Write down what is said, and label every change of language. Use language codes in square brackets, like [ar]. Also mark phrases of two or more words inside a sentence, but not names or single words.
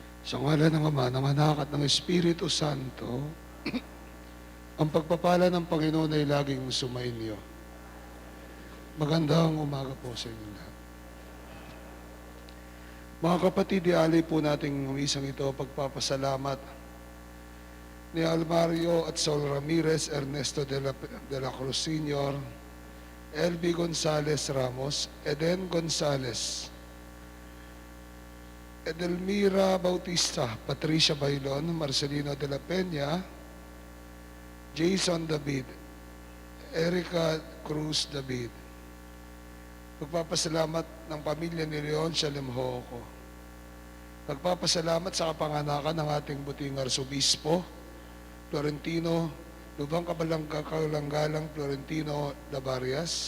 [tl] Sa ngalan ng Ama, ng Anak at ng Espiritu Santo, ang pagpapala ng Panginoon ay laging sumainyo. Magandang umaga po sa inyo lahat. Mga kapatid, ialay po nating umisang ito pagpapasalamat ni Almario at Saul Ramirez, Ernesto Dela Cruz Sr., LB Gonzales Ramos, Eden Gonzales, Edelmira Bautista, Patricia Bailon, Marcelino de la Peña, Jason David, Erica Cruz David. Magpapasalamat ng pamilya ni Leon Shalemhoco. Magpapasalamat sa kapanganakan ng ating buting Arsobispo, Florentino, Lubang Kabalanggalang Florentino Dabarias.